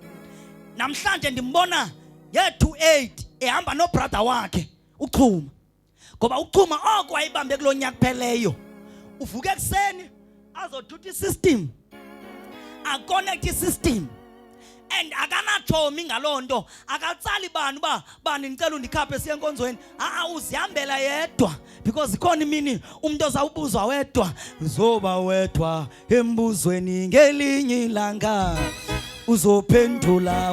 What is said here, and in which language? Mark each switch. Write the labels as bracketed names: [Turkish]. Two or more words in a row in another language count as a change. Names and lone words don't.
[Xhosa] Namhlanje ndimbona ye-28 ehamba nobrother wakhe uChuma, ngoba uChuma oko wayibambe kulo nyaka pheleyo. Uvuke ekuseni azothutha isystem, aconnect isystem, and akanatshomi ngalonto akatsali bani bani ngicela undikhaphe siye enkonzweni uzihambela yedwa because ikhona imini umuntu ozawubuzwa wedwa uzoba wedwa embuzweni ngelinye ilanga uzophendula